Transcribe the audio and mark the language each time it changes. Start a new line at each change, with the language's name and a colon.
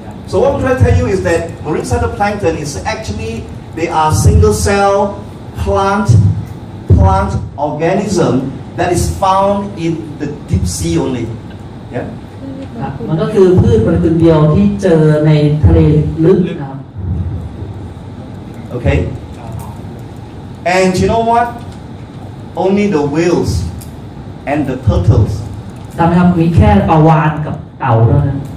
English: So what I'm trying to tell you is that marine phytoplankton is actually, they are single cell plant organism that is found in the deep sea only. Yeah?
Thai: มันก็คือพืชมันคือเดียวที่เจอในทะเลลึกนะครับ
English: Okay? And you know what? Only the whales and the turtles
Thai: ทำนะครับมีแค่ปลาวาฬกับเต่าเท่านั้น